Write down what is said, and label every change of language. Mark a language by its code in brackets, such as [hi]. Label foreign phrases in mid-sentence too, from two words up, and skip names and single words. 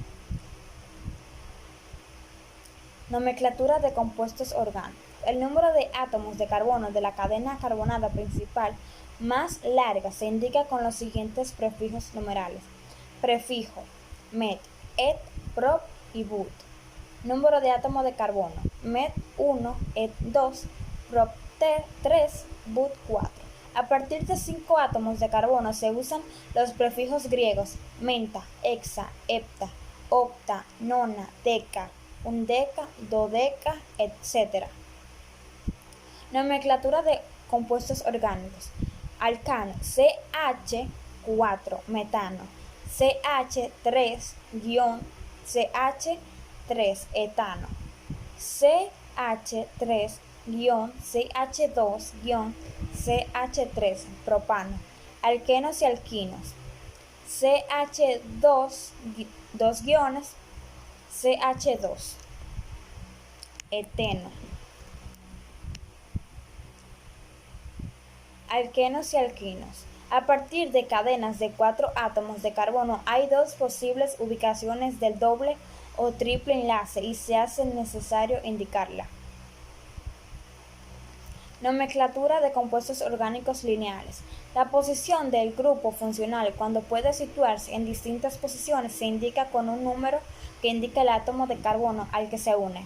[es] Nomenclatura de compuestos orgánicos. El número de átomos de carbono de la cadena carbonada principal más larga se indica con los siguientes prefijos numerales. Prefijo met, et, prop y but. Número de átomos de carbono. Met 1, et 2, prop 3, but 4. A partir de 5 átomos de carbono se usan los prefijos griegos menta, hexa, hepta, octa, nona, deca, undeca, dodeca, etc. Nomenclatura de compuestos orgánicos. Alcano, CH4, metano, CH3-CH3, etano, CH3-CH2-CH3, propano. Alquenos y alquinos. CH2, 2 guiones, CH2, eteno. Alquenos y alquinos. A partir de cadenas de 4 átomos de carbono hay 2 posibles ubicaciones del doble o triple enlace y se hace necesario indicarla. Nomenclatura de compuestos orgánicos lineales. La posición del grupo funcional cuando puede situarse en distintas posiciones se indica con un número que indica el átomo de carbono al que se une.